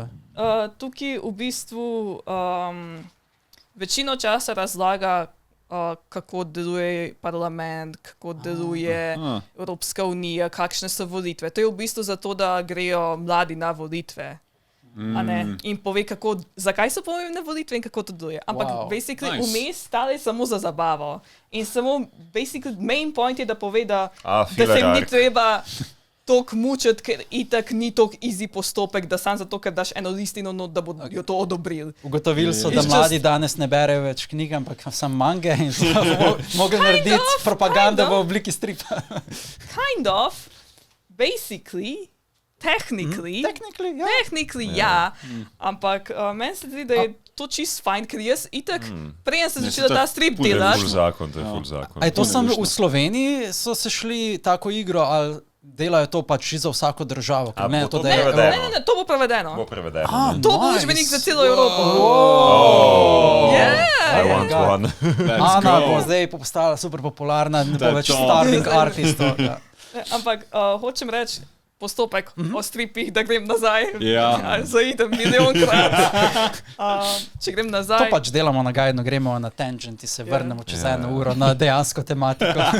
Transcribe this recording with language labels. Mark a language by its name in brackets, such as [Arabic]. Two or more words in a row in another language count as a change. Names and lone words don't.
[Slovenian] Tukaj v bistvu večino časa razlaga, kako deluje parlament, kako deluje Evropska unija, kakšne so volitve. To je v bistvu zato, da grejo mladi na volitve. In pove, zakaj so pomembne volitve in kako to deluje. Ampak basically vmes stale samo za zabavo. In samo basically [English] main point [Slovenian] je, da pove, da se jim ni treba toliko mučiti, ker itak ni toliko easy postopek, da sam zato, ker daš eno listino, da bodo to odobrili. Ugotovili so, da mladi danes ne berejo več knjig, ampak sam mange in so mogli narediti propaganda v obliki stripa. [English] Kind of. Basically. Technically, [Slovenian] ja. Ampak meni se zdi, da je to čist fajn, ker jaz itak, prej sem začela ta strip delati. To je ful zakon. A je to samo v Sloveniji so se šli tako igro, ali delajo to pač za vsako državo? Ne, to bo prevedeno. To bo učbenik za celo Evropo. [English] I want one. [Slovenian] Ana bo zdaj postala super popularna, ne bo več starving artistov. Ampak hočem reči, postopek o stripih, da grem nazaj. Zaidem milijonkrat. Če grem nazaj... To pač delamo na gajno, gremo na tangent in se vrnemo čez 1 uro na dejansko tematiko.